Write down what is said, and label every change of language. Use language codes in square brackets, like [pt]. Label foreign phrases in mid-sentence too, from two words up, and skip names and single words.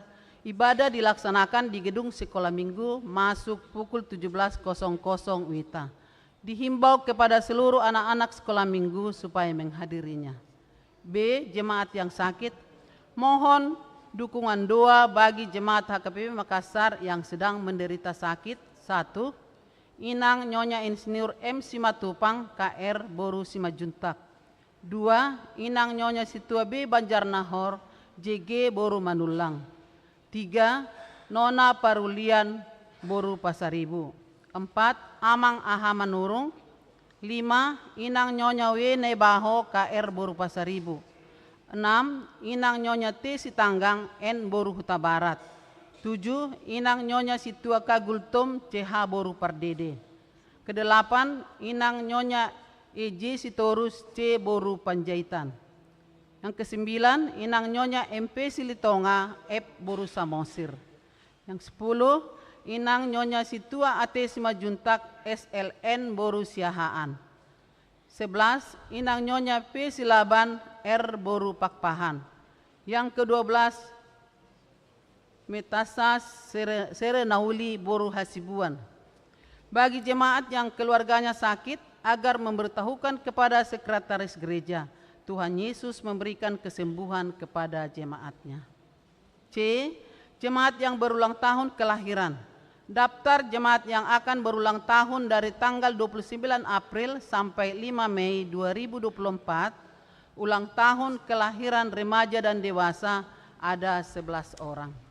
[id] Ibadah dilaksanakan di gedung sekolah minggu masuk pukul 17.00 WITA. Dihimbau kepada seluruh anak-anak sekolah minggu supaya menghadirinya. B. Jemaat yang sakit, mohon dukungan doa bagi jemaat HKBP Makassar yang sedang menderita sakit. 1. Inang Nyonya Insinyur M. Simatupang KR Boru Simajuntak. 2. Inang Nyonya Situa B. Banjarnahor JG Boru Manulang. 3. Nona Parulian boru pasaribu. 4. Amang aha manurung. 5. Inang nyonya wene baho KR boru pasaribu. 6. Inang nyonya T Sitanggang N boru Huta Barat. 7. Inang nyonya Situa Kagultum CH boru Pardede. Ke-8. Inang nyonya EJ Sitorus C boru Panjaitan. Yang ke-9. Inang nyonya MP Silitonga F boru Samosir. Yang 10. Inang nyonya Situa AT Simajuntak SLN boru Siahaan. 11. Inang nyonya P Silaban R boru Pakpahan. Yang ke-12. Metasas Serenauli boru Hasibuan. Bagi jemaat yang keluarganya sakit, agar memberitahukan kepada sekretaris gereja, Tuhan Yesus memberikan kesembuhan kepada jemaatnya. C. Jemaat yang berulang tahun kelahiran. Daftar jemaat yang akan berulang tahun dari tanggal 29 April sampai 5 Mei 2024, ulang tahun kelahiran remaja dan dewasa ada 11 orang.